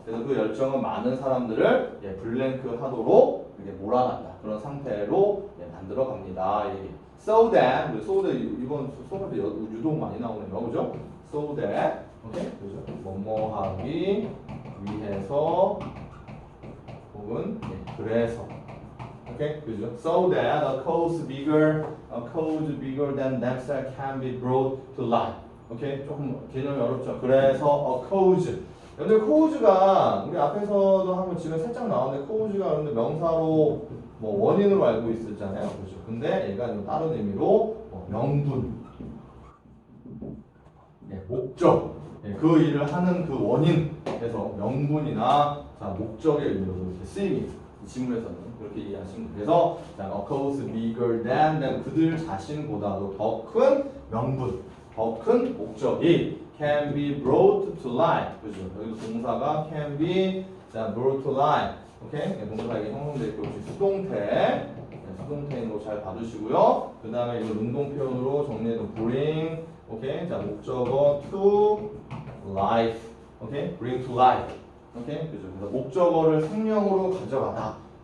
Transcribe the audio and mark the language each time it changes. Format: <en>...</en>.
<ko>그래서 그 열정은 많은 사람들을 블랭크 하도록 몰아간다. 그런 상태로 만들어 갑니다.</ko> <en>so that,</en> <ko>이번 수업에 유독 많이 나오네요, 그죠?</ko> <en>so that,</en> <ko>오케이, 그죠? 뭐뭐 하기 위해서 혹은 그래서, 오케이, 그죠?</ko> <en>So that a cause bigger than themselves can be brought to light.</en> <ko>오케이, 조금 개념이 어렵죠. 그래서</ko> <en>a cause.</en> <ko>근데 cause가 우리 앞에서도 한번 지금 살짝 나왔는데 cause가 근데 명사로 뭐 원인으로 알고 있었잖아요, 그죠? 근데 얘가 좀 다른 의미로 명분, 목적, 그 일을 하는 그 원인에서 명분이나 자, 목적의 의미로 이렇게 쓰임이 이 지문에서는 그렇게 이해하시면 돼요. 그래서 자,</ko> <en>a cause bigger than</en> <ko>그들 자신보다도 더 큰 명분, 더 큰 목적이</ko> <en>can be brought to light.</en> <ko>그죠? 여기도 동사가</ko> <en>can be 자, brought to light.</en> <ko>오케이? 동사에게 형성되어 있고 수동태. 수동태인 거 잘 봐주시고요. 그 다음에 이거 능동 표현으로 정리해도 bring. 오케이? 자, 목적어</ko> <en>to life.</en> <ko>오케이?</ko> <en>bring to life.</en> <ko>오케이? 그죠? 그래서 목적어를 생명으로 가져가다.</ko>